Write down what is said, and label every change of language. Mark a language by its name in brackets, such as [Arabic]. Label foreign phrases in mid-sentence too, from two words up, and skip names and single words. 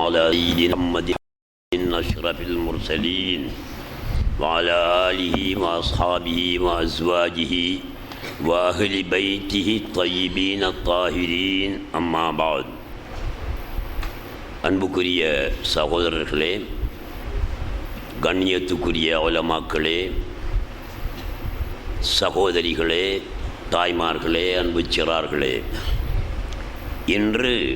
[Arabic] سيدنا محمد أشرف المرسلين وعلى آله وأصحابه وأزواجه وأهل بيته الطيبين الطاهرين أما بعد. [Tamil] அன்புக்குரிய சகோதரர்களே, கண்ணியத்துக்குரிய உலமாக்களே, சகோதரிகளே, தாய்மார்களே, அன்பு சிறார்களே, இன்று